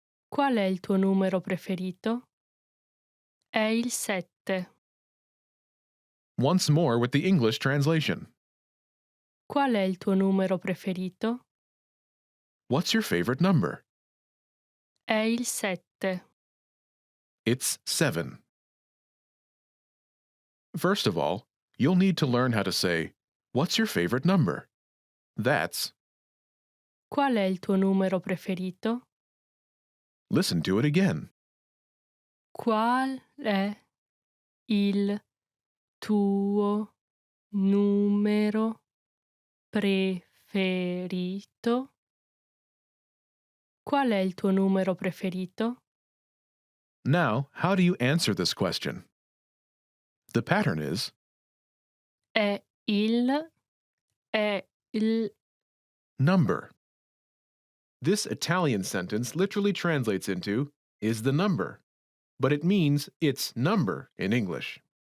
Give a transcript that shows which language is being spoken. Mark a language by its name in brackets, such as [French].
[Italian] Qual è il tuo numero preferito? È il 7. [English] Once more with the English translation. [Italian] Qual è il tuo numero preferito? [English] What's your favorite number? [Italian] È il 7. [English] It's 7. First of all, you'll need to learn how to say, "What's your favorite number?" That's, [Italian] Qual è il tuo numero preferito? [English] listen to it again. [Italian] Qual è il tuo numero preferito? Qual è il tuo numero preferito? [English] Now, how do you answer this question? The pattern is, [Italian] È il [English] number. This Italian sentence literally translates into, is the number, but it means it's number in English.